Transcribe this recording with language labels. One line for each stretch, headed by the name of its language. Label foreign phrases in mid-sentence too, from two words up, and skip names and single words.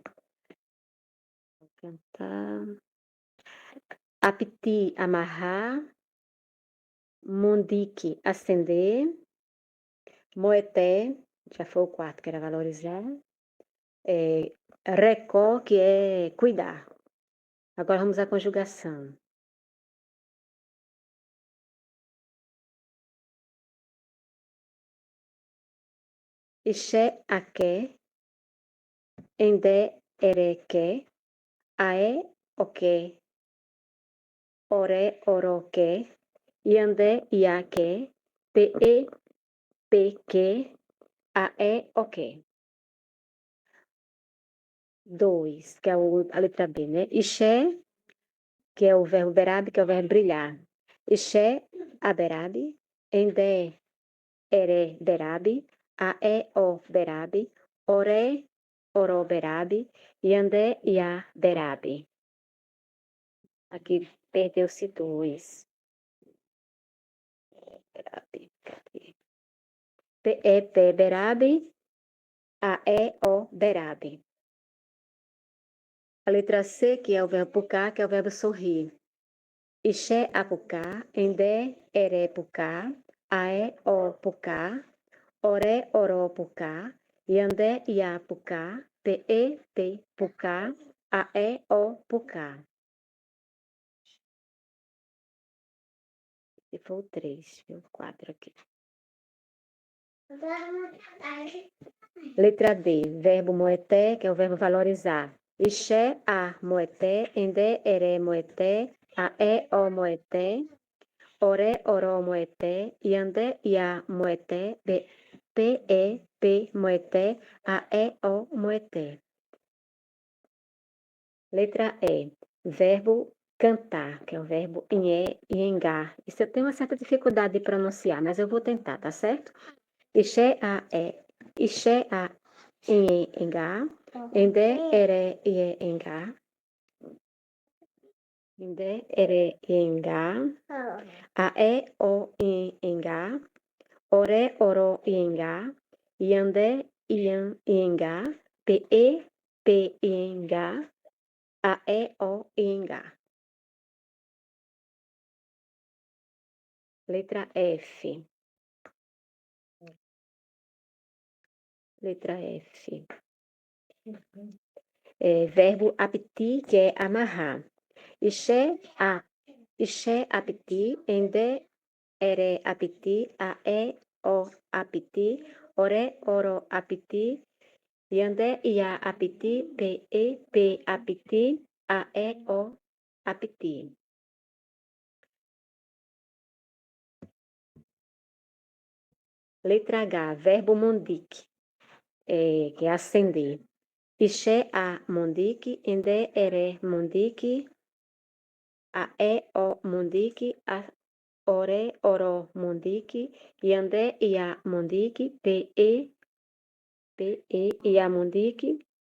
Portuguese: Vou cantar. Apiti, amarrar. Mundique, acender. Moeté, já foi o quarto, que era valorizar. Recó, que é cuidar. Agora vamos à conjugação.
Tupí: Ixé, aké. Endé, erequé. Aé, oké. Oré, oroqué. Iandé, iaqué. Pe, pequé. Aé,
Portuguese: oké. 2, que é a letra B, né? Ixé, que é o verbo berabe, que é o verbo brilhar.
Tupí: Ixé, aberabe. Endé, eré, berabe. Aé, o, berabe. Oré, oró, berabe. Iandé, iá, berabe.
Portuguese: Aqui perdeu-se 2. Berabe, cadê?
Tupí: Pe, pé, berabe. Aé, o, berabe.
Portuguese: A letra C, que é o verbo pucar, que é o verbo sorrir.
Tupí: Ixé, apucar. Endé, eré, pucar. Aé, o, pucar. Oré, oró, pucar. Iandé, iá, pucar. Pe, pe, pucar. Aé, o, pucar.
Portuguese: Se for o 3, o 4 aqui. Letra D, verbo moeté, que é o verbo valorizar.
Tupí: Ixé, a, moeté. Endé, eré, moeté. Aé, o, moeté. Oré, oró, moeté. Iandé, iá, moeté. Pe, moeté. Aé, o, moeté.
Portuguese: Letra E, verbo cantar, que é o verbo
Tupí: inhé e engar.
Portuguese: Isso eu tenho uma certa dificuldade de pronunciar, mas eu vou tentar, tá certo?
Tupí: Ixé, a, ixé, a, inhé, engar. Endé, eré, ié, engar. Endé, eré, ié, engar. Aé, o, ié, engar. Oré, oró, iengar. Iandé, ian, iengar. Pe, iengar. Aé, o, iengar.
Portuguese: Letra F. Letra F. Verbo apetir, que é amarrar.
Tupí: Ixé, apetir. Endé, eré, apetir. Aé, o, apetir. Oré, oró, apetir. Iandé, iá, apetir. Pe, apetir. Aé, o, apetir.
Portuguese: Letra H, verbo mondique, que é acender.
Tupí: Ixé, a, mondique. Endé, eré, mondique. Aé, o, mondique. Oré, oró, mondique. Iandé, iá, mondique. Pe, iá, mondique.